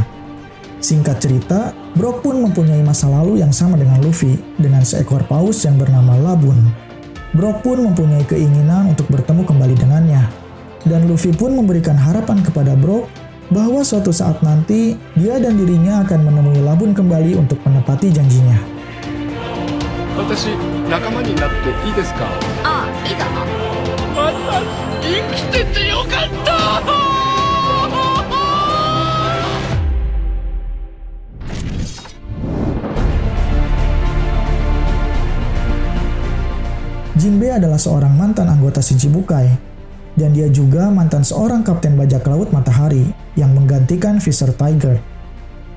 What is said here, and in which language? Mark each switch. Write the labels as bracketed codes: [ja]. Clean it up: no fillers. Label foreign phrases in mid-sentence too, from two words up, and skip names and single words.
[id] Singkat cerita, Brook pun mempunyai masa lalu yang sama dengan Luffy, dengan seekor paus yang bernama Labun. Brook pun mempunyai keinginan untuk bertemu kembali dengannya, dan Luffy pun memberikan harapan kepada Brook bahwa suatu saat nanti dia dan dirinya akan menemui Labun kembali untuk menepati janjinya. [ja] 私仲間になっていいですか？ああ、いいかな。生きててよかった。 [id] Jinbe adalah seorang mantan anggota Shichibukai, dan dia juga mantan seorang kapten bajak laut matahari yang menggantikan Fisher Tiger.